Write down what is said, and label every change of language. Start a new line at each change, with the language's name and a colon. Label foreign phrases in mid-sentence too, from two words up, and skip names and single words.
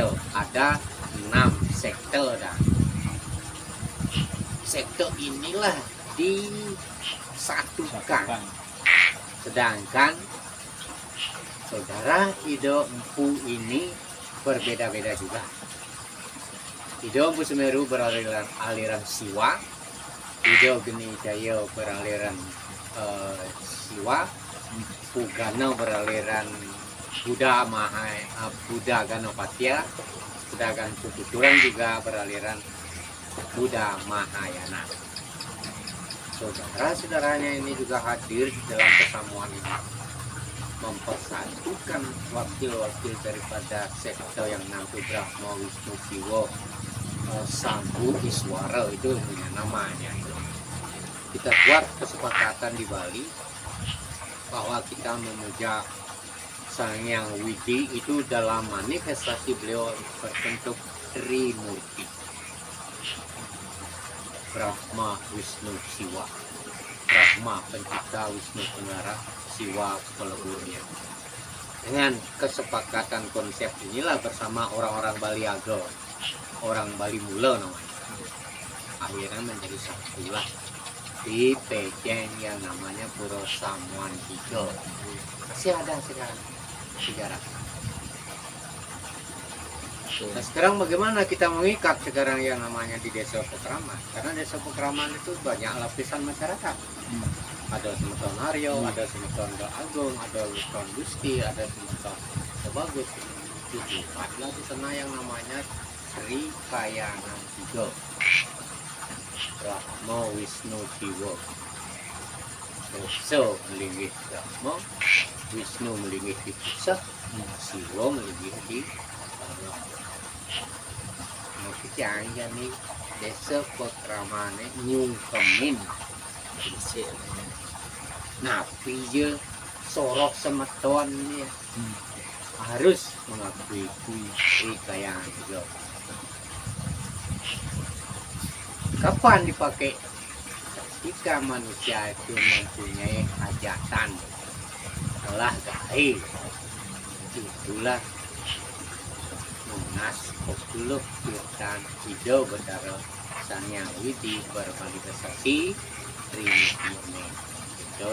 Indonesian: Ada 6 sekte dan sekte inilah disatukan. Sedangkan saudara Ido Empu ini berbeda-beda juga. Ido Empu Semeru beraliran Siwa, Ido Genijaya beraliran Siwa, Empu Gano beraliran Buddha Ganopatya, sedangkan Empu Kuturan juga beraliran Buddha Mahayana. Saudara-saudaranya ini juga hadir di dalam persamuan ini, mempersatukan wakil-wakil daripada sekte yang nanti Brahma Wisnu Siwa Sambu Iswara itu namanya. Kita buat kesepakatan di Bali bahwa kita memuja Sang Yang Widi itu dalam manifestasi beliau berbentuk Trimurti. Brahma Wisnu Siwa, Brahma pencipta, Wisnu pengarah, siwa peleburnya. Dengan kesepakatan konsep inilah bersama orang-orang Bali Ago, orang Bali Mula namanya, akhirnya menjadi satulah di Pejeng yang namanya Puro Samuan Hijo. Masih ada sekarang sejarah. Nah sekarang bagaimana kita mengikat sekarang yang namanya di Desa Pekraman? Karena Desa Pekraman itu banyak lapisan masyarakat. Ada Semeton Haryo, ada Semeton Agung, ada Semeton Gusti, ada Semeton Sebagus. Itu adalah di sana yang namanya Sri Kayangan Hijo, Brahma Wisnu Siwa. So melinggih Brahma, Wisnu melinggih di pusat, Siwa melinggih di bawah.
Balinese: Makanya nih Desa Pekramane nyungkemin napi je sorok semeton nih
Indonesian: harus mengakui
Balinese: Sri Kayangan Hijo.
Indonesian: Kapan dipakai? Ketika manusia itu mempunyai hajatan telah gaib, itulah Munas Kopuluk Tirtan Hijo Betara Sanyang Widi bermanifestasi Trinity itu.